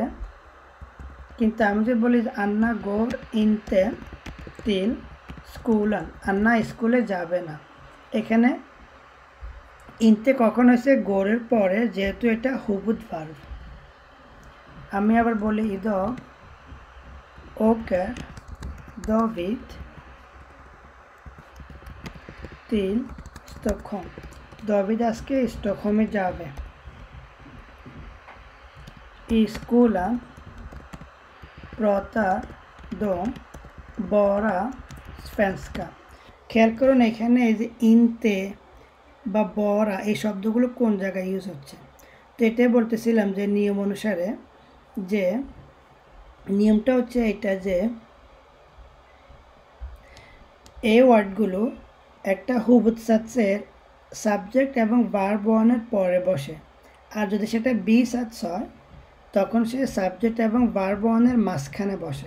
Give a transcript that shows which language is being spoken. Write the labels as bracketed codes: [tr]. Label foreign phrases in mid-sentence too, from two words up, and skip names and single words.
[bn] কিন্তু আমি যে বলি [sv] Anna går inte till skolan, [bn] আন্না স্কুলে যাবে না, এখানে ইনতে কখন হয়েছে গোরের পরে, যেহেতু এটা হুবুদ ভার্ব। আমি আবার বলি [sv] Idag åker David till Stockholm, [bn] David আজকে স্টকহোমে যাবে। [sv] I skolan pratar de bara svenska, [bn] খেয়াল করুন এখানে এই যে ইনতে বা বরা এই শব্দগুলো কোন জায়গায় ইউজ হচ্ছে। তো এটাই বলতেছিলাম যে নিয়ম অনুসারে, যে নিয়মটা হচ্ছে এটা যে এই ওয়ার্ডগুলো একটা হুবুদ সাচের সাবজেক্ট এবং ভার্ব ওয়ানের পরে বসে, আর যদি সেটা বি সাচ হয় তখন সে সাবজেক্ট এবং ভার্ব ওয়ানের মাঝখানে বসে।